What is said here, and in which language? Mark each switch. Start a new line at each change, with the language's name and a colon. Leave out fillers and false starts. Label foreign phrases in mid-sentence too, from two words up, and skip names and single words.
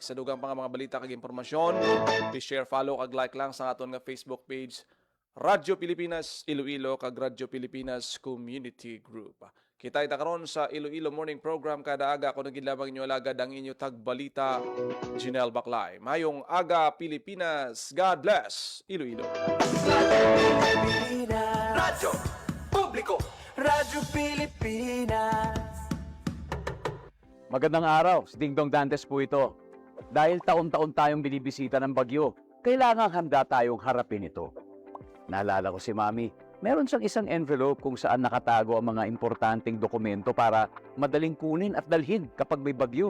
Hiligaynon: Sa dugang pa nga mga balita kag impormasyon,
English: please share,
Hiligaynon: follow kag like lang sa aton nga Facebook page Radyo Pilipinas Iloilo kag Radyo Pilipinas Community Group. Kita karon sa Iloilo Morning Program kada aga kung nagilabang inyo alagad ang inyo tagbalita, Janelle Baclay. Mayong aga Pilipinas,
English: God bless
Hiligaynon: Iloilo. Radyo Publiko, Radyo Pilipinas.
Filipino: Magandang araw, si Dingdong Dantes po ito. Dahil taon-taon tayong binibisita ng bagyo, kailangang handa tayong harapin ito. Naalala ko si Mami, meron siyang isang envelope kung saan nakatago ang mga importanteng dokumento para madaling kunin at dalhin kapag may bagyo.